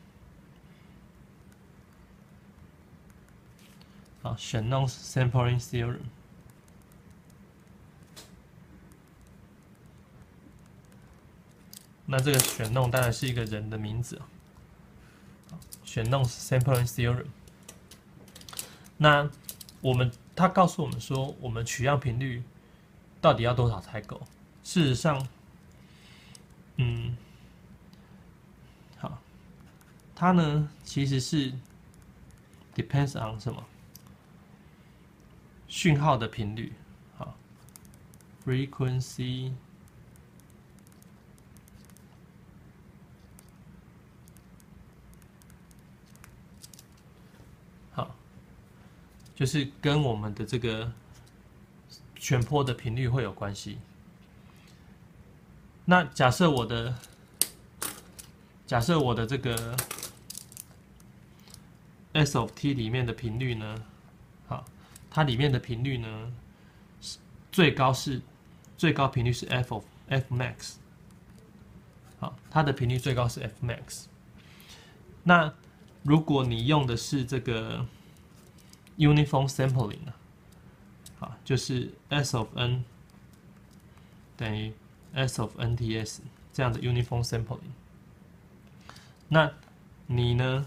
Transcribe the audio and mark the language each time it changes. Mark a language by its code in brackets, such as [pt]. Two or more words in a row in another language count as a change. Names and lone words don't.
[zh] 好 ，Shannon sampling theorem。那這個Shannon當然是一個人的名字 ，Shannon sampling theorem。那他告訴我們說，我們取樣頻率到底要多少才夠？事實上，好，它呢其實是 [en] depends on [zh] 什麼？訊號的頻率，好 ，frequency。就是跟我們的這個旋波的頻率會有關係。那假設我的這個 [en] S of t [zh] 裡面的頻率呢，好，它裡面的頻率呢，最高頻率是 F max， 好，它的頻率最高是 F max。那如果你用的是這個 [en] uniform sampling [zh] 好，就是 [en] S of n [zh] 等於 [en] S of NTS [zh] 這樣的 [en] uniform sampling， [zh] 那你呢？